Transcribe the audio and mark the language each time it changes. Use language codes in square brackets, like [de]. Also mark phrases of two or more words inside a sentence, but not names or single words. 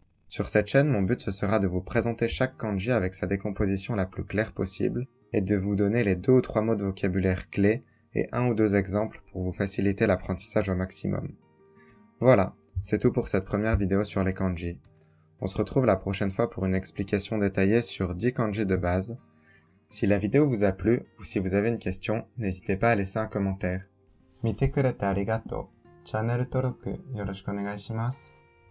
[fr] Sur cette chaîne, mon but ce sera de vous présenter chaque kanji avec sa décomposition la plus claire possible, est de vous donner les 2 ou 3 mots de vocabulaire clés et 1 ou 2 exemples pour vous faciliter l'apprentissage au maximum. Voilà, c'est tout pour cette première vidéo sur les kanji. On se retrouve la prochaine fois pour une explication détaillée sur 10 kanji de base. Si la vidéo vous a plu ou si vous avez une question, n'hésitez pas à laisser un commentaire. [ja] 見てくれてありがとう。チャンネル登録よろしくお願いします。